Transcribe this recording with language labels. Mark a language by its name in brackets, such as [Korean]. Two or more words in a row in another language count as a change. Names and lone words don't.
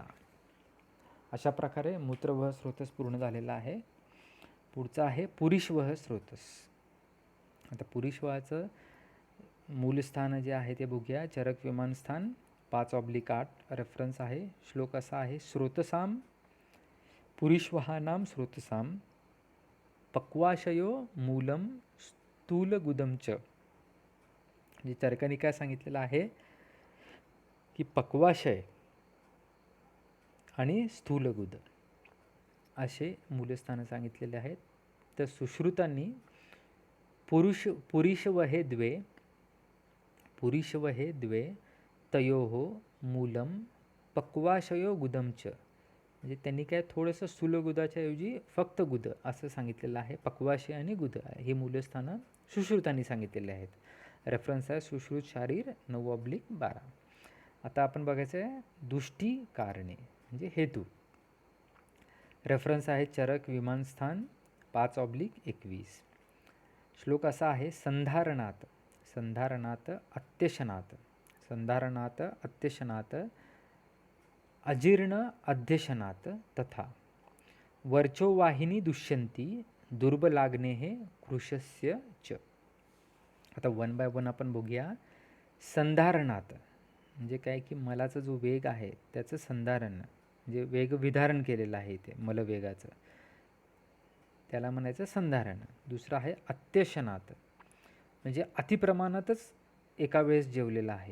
[Marathi] अशा प्रकारे मूत्रवह स्रोतस पूर्ण झालेला आहे. पुढचा आहे पुरीशवह स्रोतस. आता पुरीशवहाचं मूलस्थान जे आहे ते बघूया. चरक विमानस्थान 5/8. रेफरन्स आहे. श्लोक असा आहे. [Sanskrit] स्रोतसाम पुरीशवहानाम स्रोतसाम पक्वाशयो मूलम स्थूलगुदम च. [Marathi] म्हणजे चरकाने काय सांगितलेलं आहे की पक्वाशय आणि स्थूलगुद असे मूलस्थानं सांगितलेले आहेत. तर सुश्रुतांनी [Sanskrit] पुरीशवहे द्वे तयोः मूलम पक्वाशयो गुदम च. [Marathi] म्हणजे त्यांनी काय थोडंसं स्थूलगुदाच्या ऐवजी फक्त गुद असं सांगितलेलं आहे. पक्वाशय आणि गुद हे मूलस्थानं सुश्रुतांनी सांगितलेले आहेत. रेफरन्स आहे सुश्रुत शारीर 9/12. आता आपण बघायचं आहे दुष्टी कारणे म्हणजे हेतू. रेफरन्स आहे चरक विमानस्थान 5/21. श्लोक असा आहे. [Sanskrit] संधारणात अत्यशनात अजीर्ण अध्यशनात तथा वर्चोवाहिनी दुष्यंती दुर्बलाग्ने हे कृशस्य च. [Marathi] आता 1 बाय 1 आपण बघूया. संधारणात म्हणजे काय की मलाचा जो वेग आहे त्याचं संधारण म्हणजे वेग विधारण केलेलं आहे ते मलवेगाचं, त्याला म्हणायचं संधारण. दुसरं आहे अत्यशनात म्हणजे अतिप्रमाणातच एका वेळेस जेवलेलं आहे.